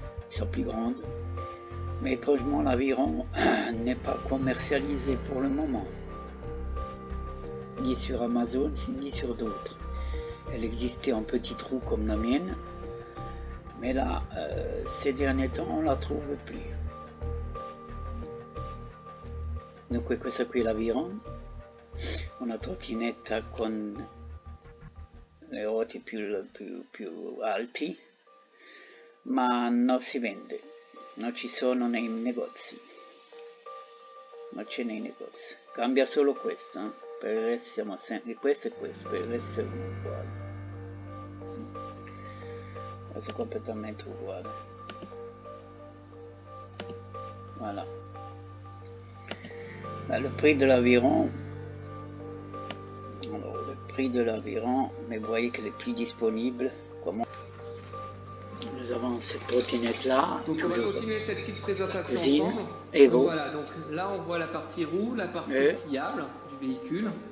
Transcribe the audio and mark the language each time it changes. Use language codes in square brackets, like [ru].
[fr] Ils sont plus grandes, mais étrangement l'Aviron n'est pas commercialisé pour le moment. ni sur Amazon, ni sur d'autres. Elle existait en petits trous comme la mienne, mais là, ces derniers temps, on la trouve plus. [it] Dunque questo qui è l'Aviron, una trottinetta con le ruote più alti, ma non si vende, non ci sono nei negozi, non c'è nei negozi, cambia solo questo, per il resto siamo sempre questo e questo, per il resto è uguale, questo è completamente uguale, voilà. [fr] Le prix de l'Aviron, alors le prix de l'Aviron, mais vous voyez qu'elle est plus disponible. Comment nous avons cette trottinette là. Donc on va continuer cette petite présentation ensemble. Et donc voilà, donc là on voit la partie roue, la partie pliable du véhicule.